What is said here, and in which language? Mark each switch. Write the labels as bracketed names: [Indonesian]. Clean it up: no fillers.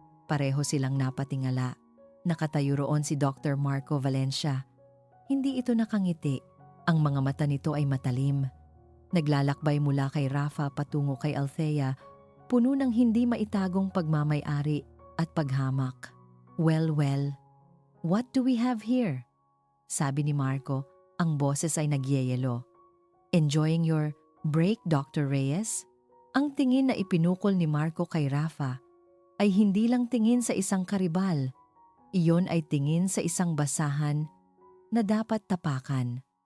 [Filipino] Pareho silang napatingala. Nakatayo roon si Dr. Marco Valencia. Hindi ito nakangiti. Ang mga mata nito ay matalim. Naglalakbay mula kay Rafa patungo kay Althea, puno ng hindi maitagong pagmamay-ari at paghamak. [English] Well, what do we have here? [Filipino] Sabi ni Marco, ang boses ay nagyeyelo. [English] Enjoying your break, [Filipino] Dr. Reyes? Ang tingin na ipinukol ni Marco kay Rafa ay hindi lang tingin sa isang karibal. Iyon ay tingin sa isang basahan na dapat tapakan.